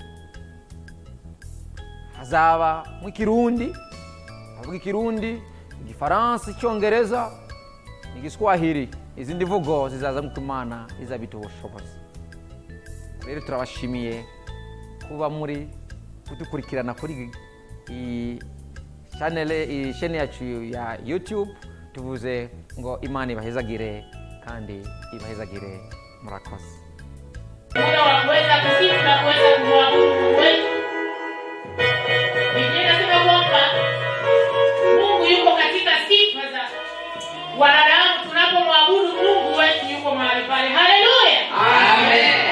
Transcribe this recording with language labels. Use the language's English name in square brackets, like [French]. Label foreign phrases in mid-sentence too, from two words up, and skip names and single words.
[Rundi] Hazaba mu Kirundi, havuga Kirundi, Igifaransa, Icyongereza, Igiswahili, izindi mvugo zizaza nk'uko Imana izabituha ubushobozi. Rero turabashimiye kuba muri kudukurikirana kuri channel yacu ya YouTube. Tuvuze ngo Imana ibahezagire kandi ibahezagire. Murakoze. [Swahili] Muda wa kuweza kusifu na kuweza kumwabudu Mungu wetu. Biblia inasema kwamba Mungu yuko katika sifa za wanadamu. Tunapomwabudu Mungu wetu yuko mahali pale. Haleluya. Amen.